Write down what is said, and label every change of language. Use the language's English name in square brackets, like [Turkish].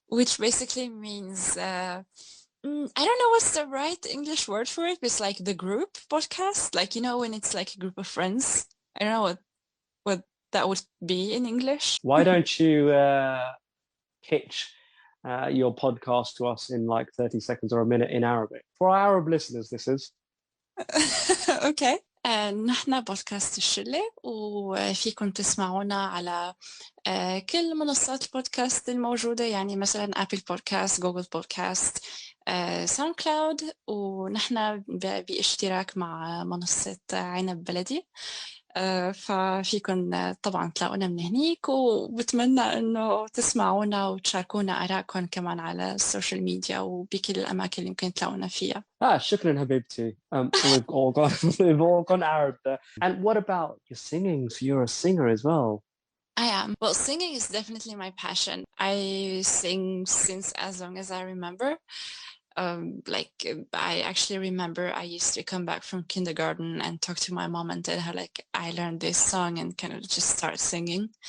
[English] which basically means I don't know what's the right English word for it, but it's like the group podcast. Like, when it's like a group of friends. I don't know what that would be in English. Why don't you pitch your podcast to us in like 30 seconds or a minute in Arabic? For our Arab listeners, this is. [Arabic] اوكي. نحن بودكاست الشلة وفيكم تسمعونا على كل منصات البودكاست الموجودة، يعني مثلا أبل بودكاست، جوجل بودكاست، ساوند كلاود، ونحن باشتراك مع منصة عنب بلدي. ففيكم طبعا تلاقونا من هنيك، وبتمنى انه تسمعونا وتشاركونا آرائكم كمان على السوشيال ميديا وبكل الأماكن اللي ممكن تلاقونا فيها. Shukran Habibti. [English] We've all gone Arab there. And what about your singing? So you're a singer as well. I am. Well, singing is definitely my passion. I sing since as long as I remember. I actually remember I used to come back from kindergarten and talk to my mom and tell her like I learned this song and kind of just start singing.